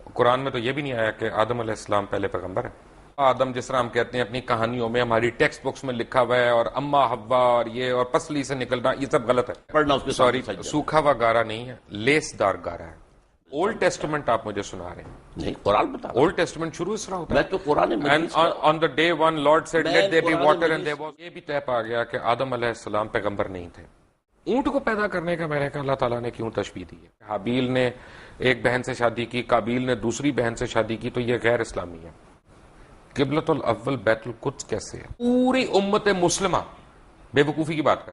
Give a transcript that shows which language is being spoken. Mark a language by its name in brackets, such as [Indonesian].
[Urdu] قرآن میں تو یہ بھی نہیں آیا کہ آدم علیہ السلام پہلے پیغمبر ہے. آدم جس طرح ہم کہتے ہیں اپنی کہانیوں میں ہماری ٹیکسٹ بکس میں لکھا ہوا ہے، اور اما حوا اور یہ اور پسلی سے نکلنا، یہ سب غلط ہے. پڑھنا اس کے سوری، سوکھا ہوا گارا نہیں ہے، لیس دار گارا ہے. اولڈ ٹیسٹمنٹ آپ مجھے سنا رہے ہیں. نہیں، قرآن بتا. اولڈ ٹیسٹمنٹ شروع اس طرح ہوتا ہے. میں تو قرآن مجید [English] on the day one Lord said let there be water and there was. [Urdu] یہ بھی طے پا گیا کہ آدم علیہ السلام پیغمبر نہیں تھے. اونٹ کو پیدا کرنے کا میں نے کہا اللہ تعالیٰ نے کیوں تشبیہ دی ہے؟ حابیل نے ایک بہن سے شادی کی، قابیل نے دوسری بہن سے شادی کی، تو یہ غیر اسلامی ہے. قبلۃ الاول بیت القدس کیسے ہے؟ پوری امت مسلمہ بے وقوفی کی بات کر.